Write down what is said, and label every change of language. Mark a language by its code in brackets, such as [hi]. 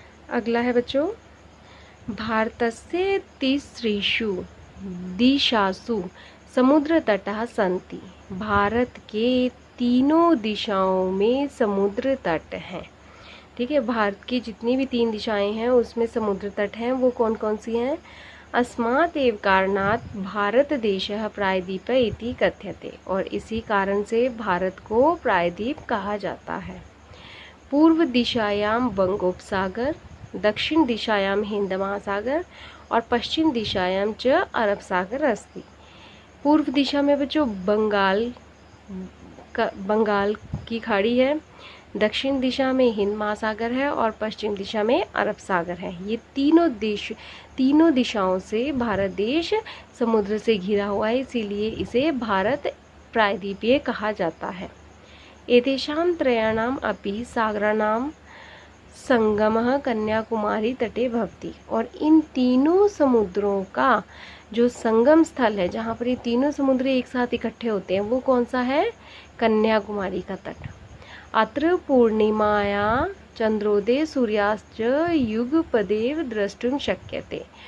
[hi] अगला है बच्चों, [sa] भारतस्य तिसृषु दिशासु समुद्र तटः सन्ति। [hi] भारत के तीनों दिशाओं में समुद्र तट हैं। ठीक है, भारत की जितनी भी 3 दिशाएं हैं उसमें समुद्र तट हैं। वो कौन कौन सी हैं? [sa] अस्मात् एव कारणात् भारत देशः प्रायद्वीप इति कथ्यते। [hi] और इसी कारण से भारत को प्रायद्वीप कहा जाता है। [sa] पूर्व दिशायां बंगोपसागर, दक्षिण दिशायां हिंद महासागर और पश्चिम दिशायां च अरब सागर अस्ति। [hi] पूर्व दिशा में बच्चों बंगाल की खाड़ी है, दक्षिण दिशा में हिंद महासागर है और पश्चिम दिशा में अरब सागर है। ये तीनों दिशाओं से भारत देश समुद्र से घिरा हुआ है, इसीलिए इसे भारत प्रायद्वीपीय कहा जाता है। [sa] एतेषां त्रयाणाम् अपि सागराणां संगमः कन्याकुमारी तटे भवति। [hi] और इन तीनों समुद्रों का जो संगम स्थल है, जहाँ पर ये तीनों समुद्र एक साथ इकट्ठे होते हैं, वो कौन सा है? कन्याकुमारी का तट। [sa] अत्र पूर्णिमायां चंद्रोदय सूर्यास्त युगपदेव द्रष्टुम शक्यते।